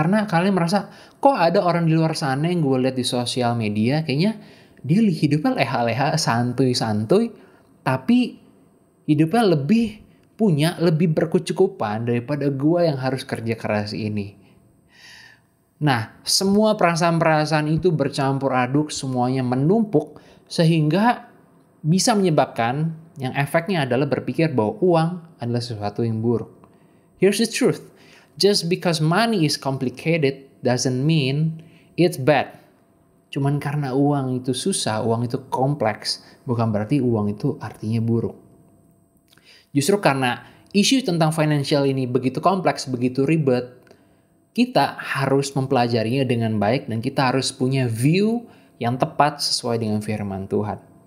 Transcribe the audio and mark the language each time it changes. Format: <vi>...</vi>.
<id>Karena kalian merasa, kok ada orang di luar sana yang gue lihat di sosial media, kayaknya dia hidupnya leha-leha, santuy-santuy, tapi hidupnya lebih berkecukupan daripada gue yang harus kerja keras ini. Nah, semua perasaan-perasaan itu bercampur aduk, semuanya menumpuk, sehingga bisa menyebabkan yang efeknya adalah berpikir bahwa uang adalah sesuatu yang buruk.</id> <en>Here's the truth. Just because money is complicated doesn't mean it's bad.</en> <id>Cuman karena uang itu susah, uang itu kompleks, bukan berarti uang itu artinya buruk. Justru karena isu tentang financial ini begitu kompleks, begitu ribet, kita harus mempelajarinya dengan baik dan kita harus punya view yang tepat sesuai dengan firman Tuhan.</id>